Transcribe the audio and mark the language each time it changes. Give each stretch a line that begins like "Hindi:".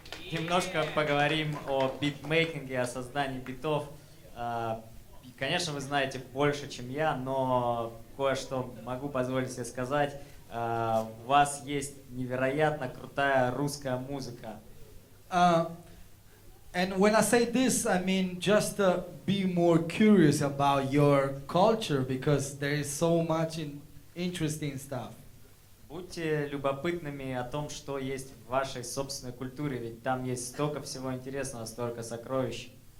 Russian: Немножко поговорим о битмейкинге, о создании битов. Конечно, вы знаете больше, чем я, но кое-что могу позволить себе сказать. У вас есть невероятно крутая русская музыка.
English: And when I say this, I mean just be more curious about your culture because there is so much interesting stuff.
Russian: Будьте любопытными о том, что есть в вашей собственной культуре, ведь там есть столько всего интересного, столько сокровищ.